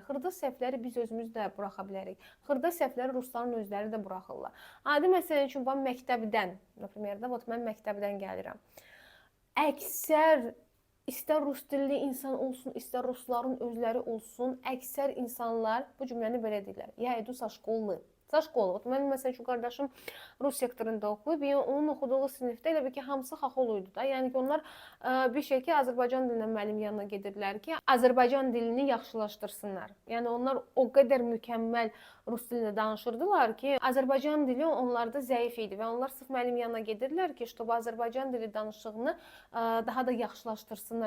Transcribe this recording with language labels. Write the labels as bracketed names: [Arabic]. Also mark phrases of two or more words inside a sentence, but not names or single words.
[Azerbaijani] Xırda səhvləri biz özümüz də buraxa bilərik. Xırda səhvləri rusların özləri də buraxırlar. Adi məsəl üçün, mən məktəbdən, mən məktəbdən gəlirəm. Əksər, istər rus dilli insan olsun, istər rusların özləri olsun, əksər insanlar bu cümləni belə deyirlər. [Russian] Я иду со школы. Со школа. [Azerbaijani] Mənim məsəl üçün qardaşım Rus sektorunda oxuyub, onun oxuduğu sinifdə elə bir ki, hamısı xaxol idi da. Yəni ki, onlar bir şey ki, Azərbaycan dilinə müəllim yanına gedirlər ki, Azərbaycan dilini yaxşılaşdırsınlar. Yəni onlar o qədər mükəmməl rus dilində danışırdılar ki, Azərbaycan dili onlarda zəif idi və onlar sırf müəllim yanına gedirlər ki, чтобы Azərbaycan dili danışığını daha da yaxşılaşdırsınlar.